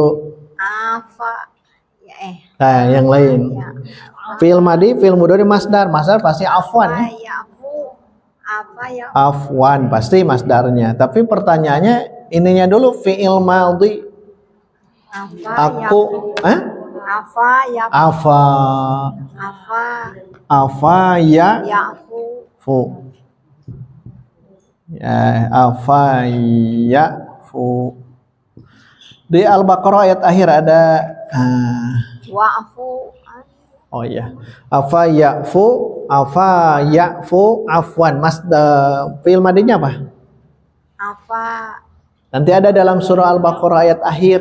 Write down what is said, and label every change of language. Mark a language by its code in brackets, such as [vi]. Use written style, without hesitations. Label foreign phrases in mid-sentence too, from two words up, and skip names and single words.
[id] Afa. Nah, yang lain. Ya. [ar] Fi'il madi, fi'il mudhari, masdar. [id] Masdar pasti afwan ya. Yafu. Apa ya? Afwan pasti masdarnya. Tapi pertanyaannya ininya dulu [ar] fi'il madhi. [id] Apa Aku, Afa ya. Afa, Afa. afa ya, Yafu. fu. Ya, afa ya, fu. Di Al-Baqarah ayat akhir ada. Wa'fu. Oh iya, [ar] afa ya'fu, [id] afwan. Mas, [ar] fi'il madinya [id] apa? Afa. Nanti ada dalam surah Al-Baqarah ayat akhir.